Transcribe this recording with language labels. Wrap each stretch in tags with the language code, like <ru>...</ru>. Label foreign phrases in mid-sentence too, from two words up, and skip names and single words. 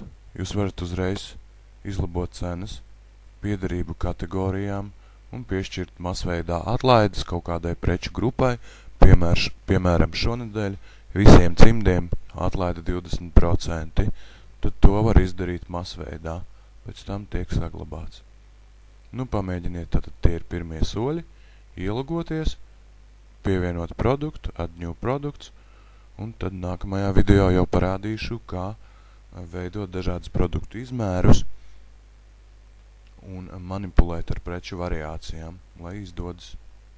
<lv>Jūs varat uzreiz izlabot cenas, piederību kategorijām un piešķirt masveidā atlaides kaut kādai preču grupai, piemēram šonedēļ visiem cimdiem atlaida 20%, tad to var izdarīt masveidā, pēc tam tiek saglabāts. Nu, pamēģiniet, tātad tie ir pirmie soļi, ielogoties, pievienot produktu,</lv> <en>add new products,</en> <lv>un tad nākamajā video jau parādīšu, kā veidot dažādas produktu izmērus un manipulēt ar preču variācijām, lai izdodas.</lv>